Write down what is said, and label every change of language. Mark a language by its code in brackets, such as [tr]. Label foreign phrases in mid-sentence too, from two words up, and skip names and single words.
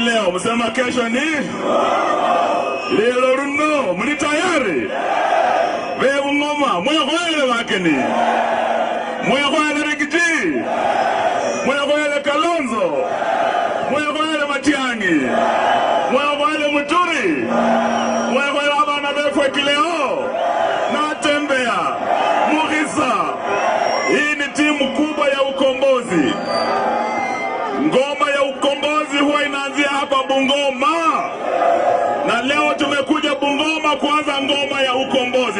[sw] Msema kesho ni lelo runo, muli tayari? [luy] Wewe Bungoma, mwekwele wakeni, mwekwele Rigiji, mwekwele Kalonzo, mwekwele Matiang'i, mwekwele Muturi, mwekwele abana befwe kileo natembea Mugisa. [sw] Hii ni timu kubwa ya ukombozi. Ngoma ya ukombozi huwa inaanzia hapa Bungoma, na leo tumekuja Bungoma kuanza ngoma ya ukombozi.